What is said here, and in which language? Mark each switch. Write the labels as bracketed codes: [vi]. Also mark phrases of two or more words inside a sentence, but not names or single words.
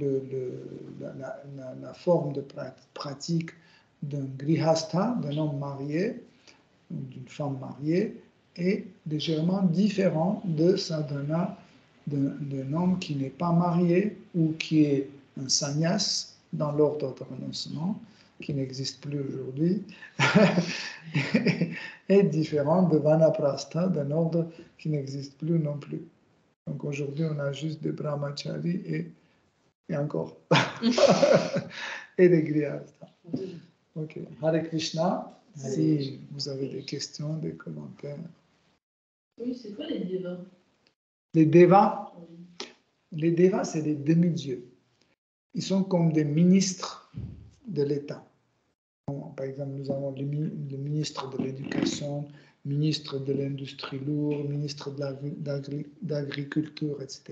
[fr] la forme de pratique d'un grihastha, d'un homme marié, d'une femme mariée, est légèrement différent de sadhana d'un homme qui n'est pas marié ou qui est un sannyas dans l'ordre de renoncement, qui n'existe plus aujourd'hui, est différent de vanaprastha, d'un ordre qui n'existe plus non plus. Donc aujourd'hui, on a juste des brahmacharis et encore. Et des grihasthas. Ok. [sa] हरे कृष्ण. [fr] Si vous avez des questions, des commentaires. Oui, c'est quoi les devas? Les devas, les devas, c'est des demi-dieux. Ils sont comme des ministres de l'État. Par exemple, nous avons le ministre de l'Éducation, ministre de l'Industrie lourde, ministre de l'Agriculture, etc.